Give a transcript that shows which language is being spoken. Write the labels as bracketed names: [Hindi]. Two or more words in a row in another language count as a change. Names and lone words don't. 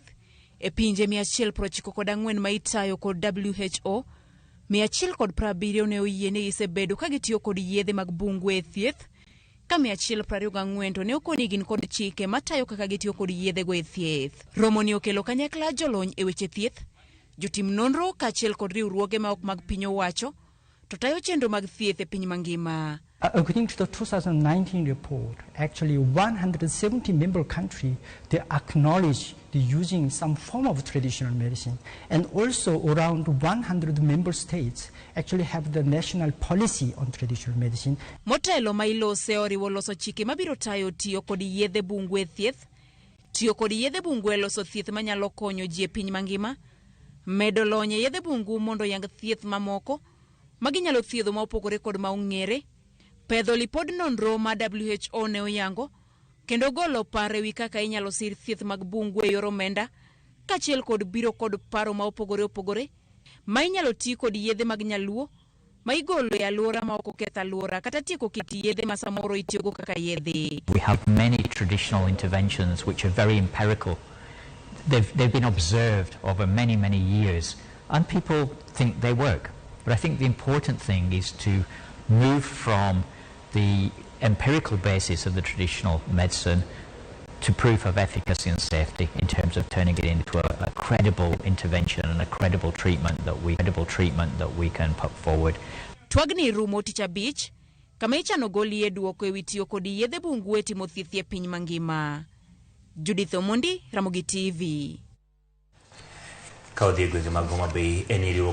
[Luo (Kenya and Tanzania)] E pinje 194 ma itayo kod WHO, 170 ne oyiene isebedo ka gitiyo kod yedhe mag bungu e thieth, ka 124 to ne okoni gin kod chike matayo kaka gitiyo kod yedhego e thieth. Romo ni okelo kanyakla jolony e weche thieth, jotim nonro kaachiel kod riwruoge ma ok mag piny owacho to tayo chenro mag thieth e piny mangima. [English] According to the 2019 report, actually 170 member countries, they acknowledge the using some form of traditional medicine, and also around 100 member states actually have the national policy on traditional medicine. [Luo (Kenya and Tanzania)] Motelo ma ilose oriwo loso chike mabiro tayo tiyo kod yedhe bungu e thieth, tiyo kod yedhe bungu e loso thieth manyalo konyo ji e piny mangima, medo lony e yedhe bungu mondo yang thieth mamoko maginyalo thiedho ma opogore kod ma ong'ere, pedho lipod nonro ma WHO ne oyango, kendo golo paro ewi kaka inyalo sir thieth mag bungu e yor omenda, kaachiel kod biro kod paro ma opogore ma inyalo ti kod yedhe mag Nyaluo ma igolo e alwora ma ok oketh alwora kata tieko kit yedhe ma samoro itiyogo kaka yedhe. [English] We have many traditional interventions which are very empirical. They've been observed over many years, and people think they work. But I think the important thing is to move from the empirical basis of the traditional medicine to proof of efficacy and safety in terms of turning it into a credible intervention and a credible treatment that we can put forward. [Luo (Kenya and Tanzania)] Twagni rumo tich abich kama ichano golie duoko ewi tiyo kod yedhe bungu e timo thieth e piny mangima. Judith Omondi, Ramogi TV. Kaodhi gwenge mag Homa Bay